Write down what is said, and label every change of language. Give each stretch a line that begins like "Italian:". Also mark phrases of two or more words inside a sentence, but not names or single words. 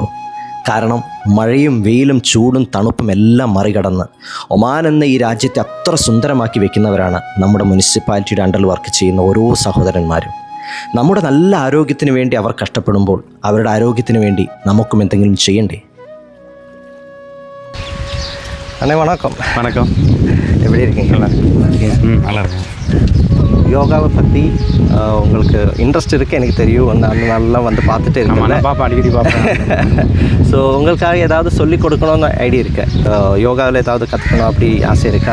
Malayalam: കാരണം മഴയും വെയിലും ചൂടും തണുപ്പും എല്ലാം മറികടന്ന് ഒമാൻ എന്ന ഈ രാജ്യത്തെ അത്ര സുന്ദരമാക്കി വെക്കുന്നവരാണ് നമ്മുടെ മുനിസിപ്പാലിറ്റിയുടെ അണ്ടറിൽ വർക്ക് ചെയ്യുന്ന ഓരോ സഹോദരന്മാരും. നമ്മുടെ നല്ല ആരോഗ്യത്തിന് വേണ്ടി അവർ കഷ്ടപ്പെടുമ്പോൾ അവരുടെ ആരോഗ്യത്തിന് വേണ്ടി നമുക്കും എന്തെങ്കിലും ചെയ്യണ്ടേ?
Tamil: அண்ணே வணக்கம். வணக்கம். எப்படி இருக்கீங்க? நல்லா இருக்கேன். யோகாவை பற்றி உங்களுக்கு இன்ட்ரெஸ்ட் இருக்குது எனக்கு தெரியும். அந்த நாளெலாம் வந்து பார்த்துட்டு இருக்கேன். பாப்பா அடிக்கடி பார்ப்பேன். ஸோ உங்களுக்காக ஏதாவது சொல்லிக் கொடுக்கணும்னு ஐடியா இருக்கு? யோகாவில் ஏதாவது கற்றுக்கணும் அப்படி ஆசை இருக்கா?